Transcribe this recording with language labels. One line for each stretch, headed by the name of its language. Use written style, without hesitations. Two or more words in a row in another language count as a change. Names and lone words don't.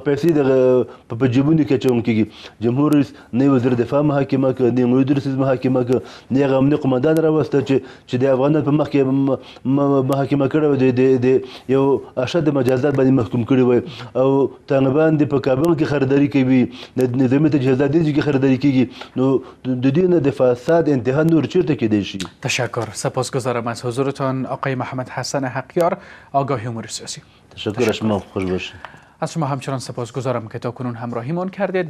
Pashto: پیسې د په جیبونو کې اچول کېږي جمهور رئیس نه وزیر دفاع محاکمه کړ نه مدیر سیز محاکمه کړ نه هغه امنیت قومندان راوسته چې د افغانانو په مخ کې محاکمه کړې د یو عاشه د مجازات باندې محکوم کړي وي او طالبان د په کابل کې خریداري کوي د نظامي تجهیزات کې خریداري کیږي نو د دې نه د فساد انتها نور چیرته کېدای شي.
Persian: تشکر. سپاسگزارم از حضورتان آقای محمد حسن حقیار آگاه امور سیاسی. تشکر از شما. خوش باشید. از شما همچنان سپاسگزارم که تا کنون همراهیمون کردید.